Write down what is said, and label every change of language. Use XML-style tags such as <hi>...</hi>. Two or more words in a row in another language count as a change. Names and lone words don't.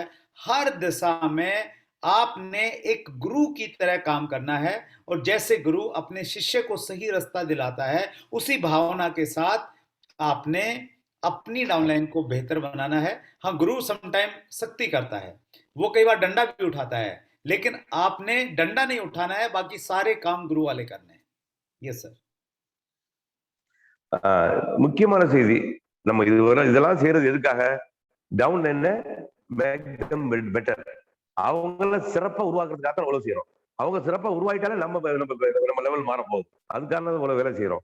<hi>हर दिशा में आपने एक गुरु की तरह काम करना है और जैसे गुरु अपने शिष्य को सही रास्ता दिलाता है, उसी भावना के साथ आपने अपनी डाउनलाइन को बेहतर बनाना है। हाँ, गुरु समटाइम सख्ती करता है, वो कई बार डंडा भी उठाता है, लेकिन आपने डंडा नहीं उठाना है, बाकी सारे काम गुरु वाले करने हैं।</hi> <en>yes sir.</en> <ta>முக்கியமான செய்தி, நம்ம இதெல்லாம் செய்யறது எதுக்காக?</ta> <en>downline make them better,</en> <ta>அவங்கள சிறப்பா உருவாக்குறதுக்காக தான் அவ்வளவு செய்யறோம். அவங்க சிறப்பா உருவாயிட்டாலே நம்ம லெவல் மாற போகுது, அதுக்கான இவ்வளவு வேலை செய்யறோம்.</ta>